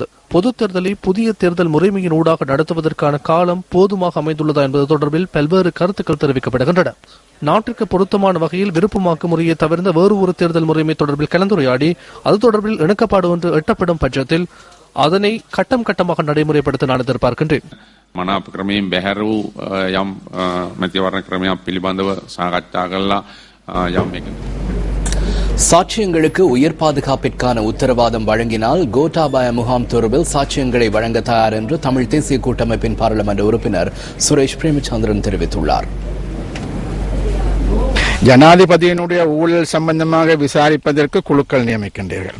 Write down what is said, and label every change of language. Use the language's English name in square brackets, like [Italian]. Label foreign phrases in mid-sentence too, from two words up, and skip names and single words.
[Tamil] பொது தேர்தலை புதிய தேர்தல் முறைமையின் ஊடாக நடத்துவதற்கான காலம் போதுமாக அமைந்துள்ளதா என்பது தொடர்பில் பல்வேறு கருத்துக்கள் தெரிவிக்கப்படுகின்றன. நாட்டிற்கு பொருத்தமான வகையில் விருப்பமாக்கு முறையை தவிர்ந்த வேறு ஒரு தேர்தல் முறைமை தொடர்பில் கலந்துரையாடி அது தொடர்பில் இணக்கப்பாடு ஒன்று எட்டப்படும் பட்சத்தில் அதனை கட்டம் கட்டமாக நடைமுறைப்படுத்த நான் எதிர்பார்க்கின்றேன். [Sinhala] මනාප ක්‍රමයෙන් බැහැර වූ යම් මැතිවරණ ක්‍රමයක් පිළිබඳව සාකච්ඡා කළා යම් එක [Tamil] சாட்சியங்களுக்கு உயிர் பாதுகாப்பிற்கான உத்தரவாதம் வழங்கினால் கோட்டாபாய முகாம் தொடர்பில் சாட்சியங்களை வழங்க தயார் என்று தமிழ் தேசிய கூட்டமைப்பின் பாராளுமன்ற உறுப்பினர் சுரேஷ் பிரேமச்சந்திரன் தெரிவித்துள்ளார். ஜனாதிபதியினுடைய ஊழல் சம்பந்தமாக விசாரிப்பதற்கு குழுக்கள் நியமிக்கின்றீர்கள்.